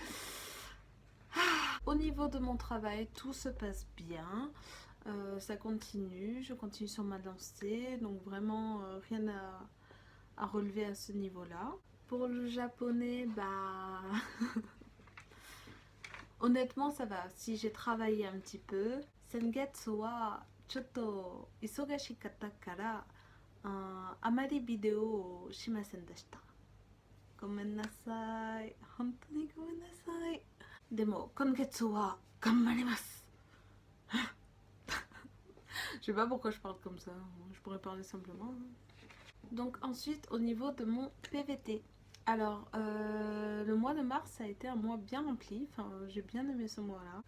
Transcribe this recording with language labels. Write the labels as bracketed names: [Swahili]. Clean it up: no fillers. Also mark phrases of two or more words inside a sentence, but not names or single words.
[French] Au niveau de mon travail, tout se passe bien. Ça continue, je continue sur ma lancée, donc vraiment rien à relever à ce niveau-là. Pour le japonais, bah honnêtement ça va. Si j'ai travaillé un petit peu, [Japanese] 先月はちょっと忙しかったからあまりvidéoをしませんでした. ごめんなさい。本当にごめんなさい. でも今月は頑張ります. [French] Je sais pas pourquoi je parle comme ça, je pourrais parler simplement. Donc ensuite au niveau de mon PVT. Alors le mois de mars a été un mois bien rempli, enfin j'ai bien aimé ce mois là.